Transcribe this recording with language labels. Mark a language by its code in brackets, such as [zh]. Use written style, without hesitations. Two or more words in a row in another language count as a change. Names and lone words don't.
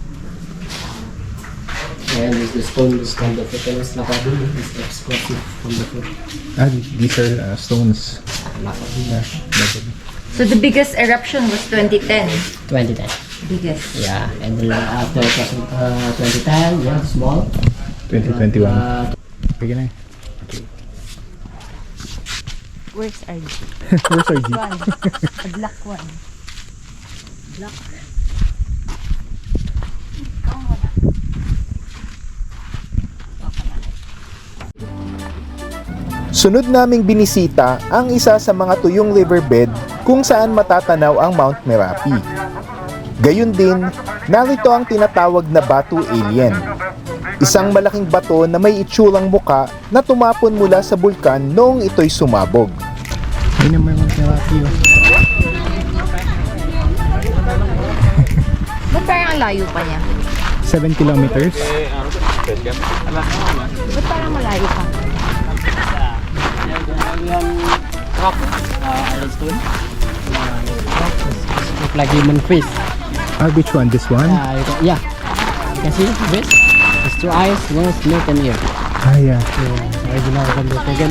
[en] And there's the stone from the volcano's lava pool. It's explosive from the floor. Ah, these are stones. Lava pool. So the biggest eruption was 2010. 2010. Biggest. Yeah, and then after 2010, yeah, small. 2021. Uh, [tl] Sige na. [en] Where's RG? Where's our jeep? One. A black one. Black. [tl] Sunod naming binisita ang isa sa mga tuyong riverbed kung saan matatanaw ang Mount Merapi. Gayun din, narito ang tinatawag na Batu Alien. Isang malaking bato na may itsurang muka na tumapon mula sa bulkan noong ito'y sumabog. [id] Ini memang terapi. [tl] Ba't parang ang layo pa niya? [en] 7 kilometers. [tl] Ba't parang malayo pa? [en] Look like human face. Which one? This one? Yeah. You can see this. It's two eyes, nose, mouth, and ear. Yeah. Original from the volcano.